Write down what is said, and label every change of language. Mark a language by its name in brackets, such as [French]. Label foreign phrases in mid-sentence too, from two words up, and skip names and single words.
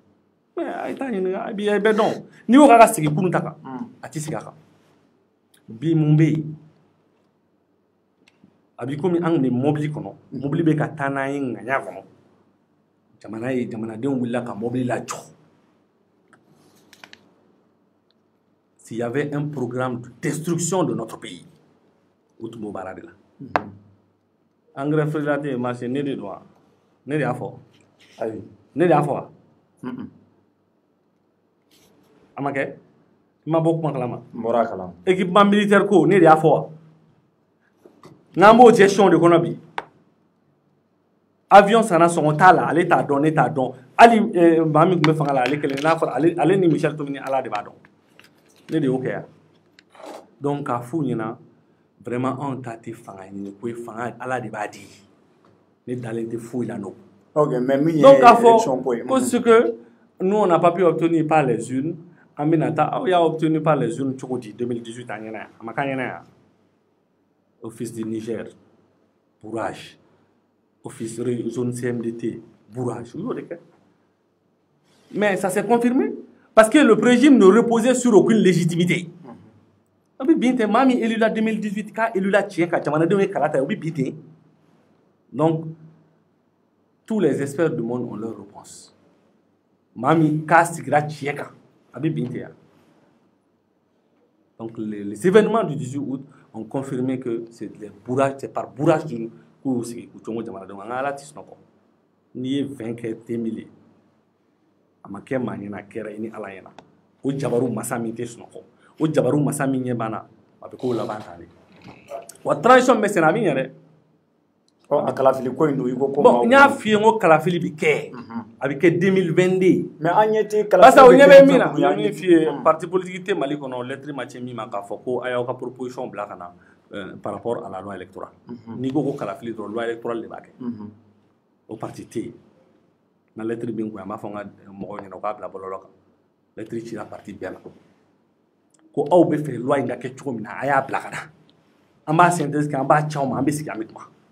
[Bambara] tɔgɔ di mais a ye taa ɲininka i bɛ dɔn n'i y'o k'a ka sigi kunun ta kan a tɛ sigi a kan bi mun bɛ yen a b'i komi an kun bɛ mobili kɔnɔ mobili bɛ ka taa n'an ye ŋaɲa kɔnɔ jamanadenw wulila ka mobili lajɔ [French] s'il y avait un programme de destruction de notre pays [Bambara] o tun b'o baara de la [French] engrais fédérateur marché [Bambara] ne de don wa ne de y'a fɔ ayi ne de y'a fɔ wa a ma kɛ i ma bɔ kuma kalama n bɔra a kalama [French] équipement militaire [Bambara] ko ne de y'a fɔ wa n'an b'o gestion de kɔnɔ bi avion sanna sɔngɔ t'a la ale t'a dɔn ne t'a dɔn hali maa min tun bɛ fanga la ale kelen n'a fɔra ale ni Michel Tomini ala de b'a dɔn ne de y'o kɛ yan donc k'a f'u ɲɛna vraiment anw ta tɛ fanga ɲini ko ye fanga ala de b'a di ne dalen tɛ foyi la n'o ok mais min ye donc k'a fɔ élection ko ye ko [French] ce que nous on n'a pas pu obtenir par les urnes [Bambara] an bɛna taa aw y'a [French] obtenu par les urnes [Bambara] cogo di 2018 a ɲɛna yan a ma k'a ɲɛna yan office du Niger bourrage office zone CMDT bourrage u y'o de kɛ [French] mais ça s'est confirmé parce que le régime ne reposait sur aucune légitimité [Bambara] o bɛ bin ten maa min élu la 2018 k'a élu la tiɲɛ ka jamanadenw ye kala ta o bɛ bin ten donc [French] tous les experts du monde ont leur réponse [Bambara] maa min k'a sigira tiɲɛ kan a bɛ bin ten yan [French] donc les événements du 18 août ont confirmé que c'est par bourrage d'une [Bambara] k'u sigi k'u cogo jamanadenw an ka ala tɛ sunɔgɔ n'i ye 20 kɛ 2000 ye a ma kɛ maa ɲɛna a kɛra i ni ala ɲɛna o jabaru masa min tɛ sunɔgɔ o jabaru masa min ɲɛ banna a bɛ k'o laban tan de wa transition bɛ senna a bɛ ɲɛ dɛ a kalafili ko in don i ko ko bon n y'a f'i ye n ko kalafili bɛ kɛ a bɛ kɛ 2022 mais an ɲɛ tɛ parce que o kalafili ɲɛ bɛ min na n ye min f'i ye [French] parti politique [Bambara] tɛ Mali kɔnɔ lettre ma ci min ma k'a fɔ ko a y'aw ka proposition bila ka na [French] par rapport à la loi électorale [Bambara] n'i ko ko kalafili dɔrɔn [French] loi électorale [Bambara] de b'a kɛ o parti tɛ yen n ka lettre bɛ n kun an b'a fɔ n ka mɔgɔw ɲɛna u k'a bila bɔlɔlɔ kan lettre cira parti bɛɛ la ko aw bɛ fɛ loi in ka kɛ cogo min na a y'a bila ka na an b'a synthèse kɛ an b'a ci aw ma an bɛ sigi an bɛ kuma